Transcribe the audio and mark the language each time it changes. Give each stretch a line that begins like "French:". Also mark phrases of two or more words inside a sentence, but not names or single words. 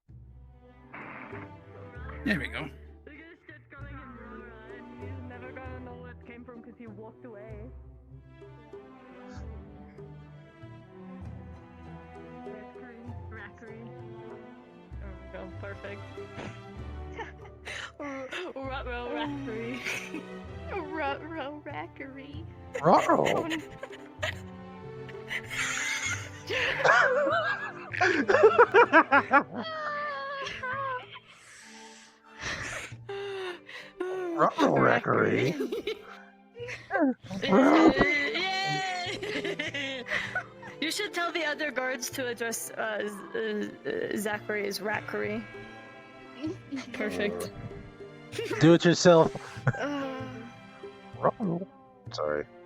English: There we go. Look at this shit coming in Raw Raw, and he's never gonna know where it came from because he walked away. Rackery. There we go, perfect. Ruh-roh Rackery. Ruh-roh Rackery. Ruh-roh. Ruh-roh Rackery. You should tell the other guards to address Zachary as Rackery. Perfect. Do it yourself. Ruh-roh. Sorry.